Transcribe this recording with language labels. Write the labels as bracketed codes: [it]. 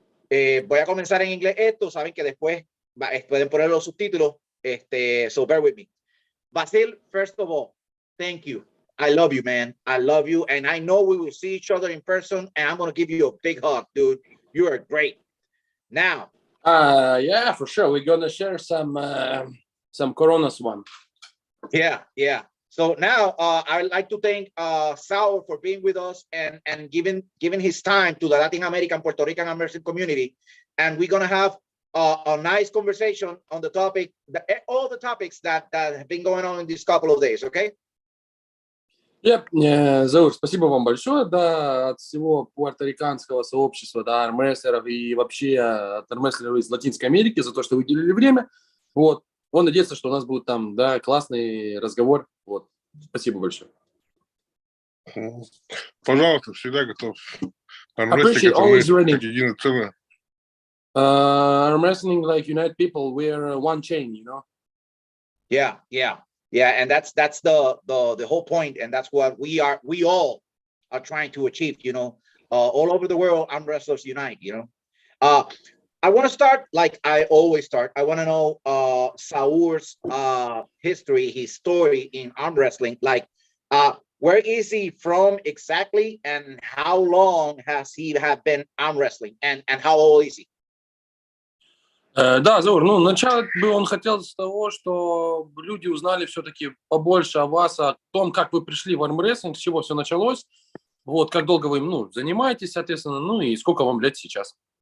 [es] Voy a comenzar en inglés esto, saben que después pueden poner los subtítulos, [en] so bear with me. Vasil, first of all, thank you. I love you, man. I love you. And I know we will see each other in person, and I'm going to give you a big hug, dude. You are great. Now. Yeah, for sure. We're going to share some Coronas one. Yeah. So now I'd like to thank Zaur for being with us and giving his time to the Latin American, Puerto Rican American community. And we're going to have a nice conversation on the topic, all the topics that have been going on in these couple of days, okay? Yep. [ru] Заур, спасибо вам большое, да, от всего пуэрториканского сообщества, да, армрестлеров и вообще от армрестлеров из Латинской Америки за то, что вы уделили время. Вот. Он надеется, что у нас будет там, да, классный разговор. Вот. Спасибо большое. Пожалуйста, всегда готов. [en] Армрестлинг always ready. [ru] Единое целое. [en] Armwrestling like unite people. We're one chain, you know. Yeah, and that's the whole point, and that's what we all are trying to achieve, you know. All over the world, arm wrestlers unite, you know. I want to start like I always start. I want to know Zaur's history, his story in arm wrestling. Like, where is he from exactly, and how long has he been arm wrestling, and how old is he? [ru] Да, Заур, ну, начать бы он хотел с того, что люди узнали все-таки побольше о вас, о том, как вы пришли в армрестлинг, с чего все началось, вот, как долго вы им, занимаетесь, соответственно, ну, и сколько вам лет сейчас.